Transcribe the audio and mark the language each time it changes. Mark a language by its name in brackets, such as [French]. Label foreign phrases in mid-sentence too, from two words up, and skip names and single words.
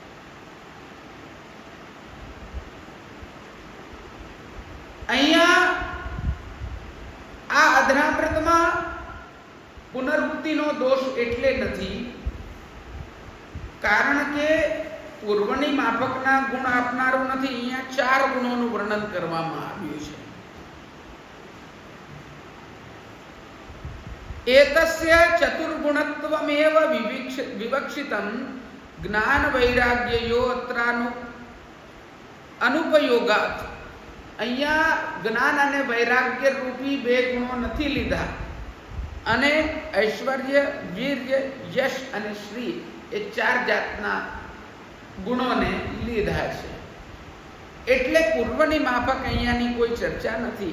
[Gujarati] અહીંયા પુનરુક્તિનો દોષ એટલે નથી કારણ કે પૂર્વની માફકના ગુણ આપનારું નથી. અહીંયા 4 ગુણોનું વર્ણન કરવામાં આવ્યું છે. [Sanskrit] एतस्य चतुर्गुणत्वमेव विवक्षितं ज्ञान वैराग्ययो अत्रानु अनुपयोगात्. [Gujarati] અહીંયા જ્ઞાન અને વૈરાગ્ય રૂપી 2 ગુણો નથી લીધા અને ઐશ્વર્ય, વીર્ય, યશ અને શ્રી એ 4 જાતના ગુણોને લીધા છે. એટલે પૂર્વની માફક અહીંયાની કોઈ ચર્ચા નથી.